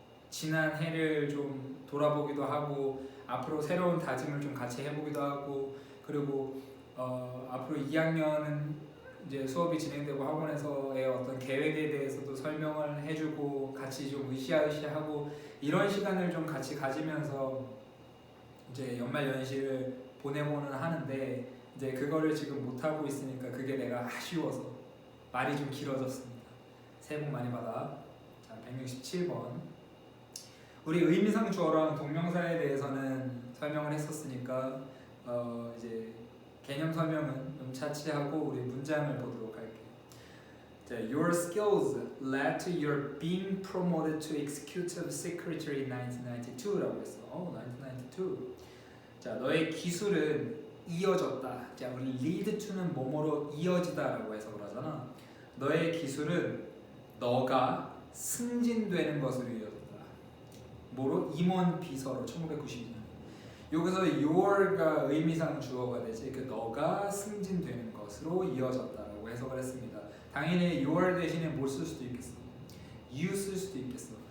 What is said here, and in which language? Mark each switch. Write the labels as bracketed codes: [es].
[ko] 지난 해를 좀 돌아보기도 하고, 앞으로 새로운 다짐을 좀 같이 해보기도 하고, 그리고 앞으로 2학년은 이제 수업이 진행되고 학원에서의 어떤 계획에 대해서도 설명을 해주고 같이 좀 으쌰으쌰하고, 이런 시간을 좀 같이 가지면서 이제 연말 연시를 보내고는 하는데, 이제 그거를 지금 못하고 있으니까 그게 내가 아쉬워서 말이 좀 길어졌습니다. 새해 복 많이 받아. 자, 167번. 우리 의미상 주어랑 동명사에 대해서는 설명을 했었으니까 이제 개념 설명은 좀 차치하고 우리 문장을 보도록 할게요. [en] 자, Your skills led to your being promoted to executive secretary in 1992라고 했어. 1992. [ko] 자, 너의 기술은 이어졌다. 자, 우리 [en] lead to [ko] 는 뭐뭐로 이어지다라고 해석을 하잖아. 너의 기술은 너가 승진되는 것으로 이어졌다. 뭐로? 임원 비서로 1992년. 여기서 your가 의미상 주어가 되지, 그 너가 승진되는 것으로 이어졌다라고 해석을 했습니다. 당연히 your 대신에 뭘 쓸 수도 있겠어. you 쓸 수도 있겠어.